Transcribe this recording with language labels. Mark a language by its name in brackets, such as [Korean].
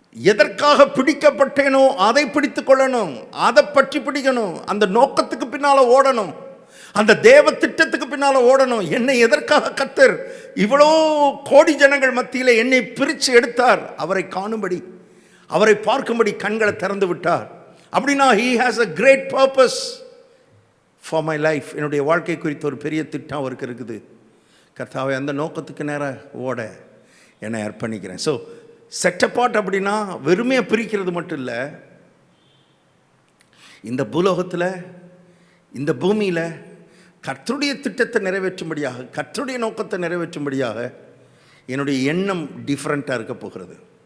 [Tamil] எதற்காக பிடிக்கப்பட்டேனோ அதை பிடித்து கொள்ளணும், அதை பற்றி பிடிக்கணும், அந்த நோக்கத்துக்கு பின்னால ஓடணும், அந்த தேவ திட்டத்துக்கு பின்னால ஓடணும். என்னை எதற்காக கர்த்தர் இவ்வளோ கோடி ஜனங்கள் மத்தியில் என்னை பிரித்து எடுத்தார்? அவரை காணும்படி, அவரை பார்க்கும்படி கண்களை திறந்து விட்டார். அப்படின்னா [English] he has a great purpose for my life. [Tamil] என்னுடைய வாழ்க்கை குறித்த ஒரு பெரிய திட்டம் அவருக்கு இருக்குது. கர்த்தாவை அந்த நோக்கத்துக்கு நேராக ஓட என்னை அர்ப்பணிக்கிறேன். ஸோ செட் அப்பார்ட் அப்படின்னா வெறுமையை பிரிக்கிறது மட்டும் இல்லை, இந்த பூலோகத்தில், இந்த பூமியில் கர்த்தருடைய திட்டத்தை நிறைவேற்றும்படியாக, கர்த்தருடைய நோக்கத்தை நிறைவேற்றும்படியாக என்னுடைய எண்ணம் டிஃப்ரெண்ட்டாக இருக்க போகிறது.